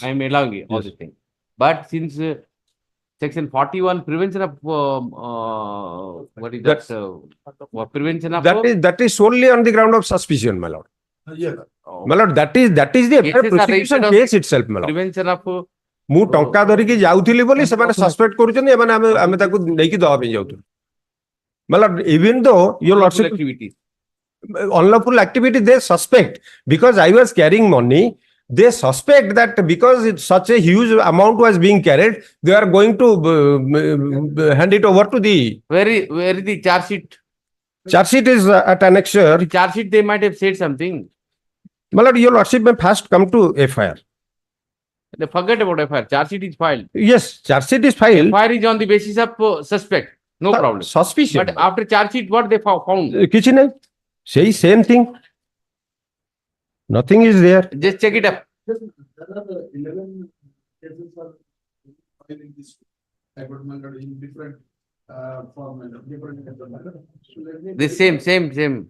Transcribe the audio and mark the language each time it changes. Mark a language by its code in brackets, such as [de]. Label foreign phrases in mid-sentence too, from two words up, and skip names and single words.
[en] I am allowing all this thing, but since section 41 prevention of what is that? Prevention of that is solely on the ground of suspicion, my lord. My lord, that is the prosecution case itself, my lord. Prevention of [or] ମୁଁ ଟଙ୍କା ଧରିକି ଯାଉଥିଲି ବୋଲି ସେମାନେ ସସ୍ପେକ୍ଟ କରୁଛନ୍ତି ଏମାନେ ଆମେ ତାକୁ ନେଇକି ଦବା ପାଇଁ ଯାଉଥିଲୁ. [en] My lord, even though your lordship unlawful activity they suspect because I was carrying money, they suspect that because such a huge amount was being carried, they are going to hand it over to the. Where is the charge sheet? Charge sheet is at annexure. The charge sheet they might have said something. My lord, your lordship may first come to FIR. They forget about FIR. Charge sheet is filed. Yes, charge sheet is filed. FIR is on the basis of suspect. No problem. Suspicion. But after charge sheet, what they found? [or] କିଛି ନାହିଁ. [en] Say same thing. Nothing is there. Just check it up. The same.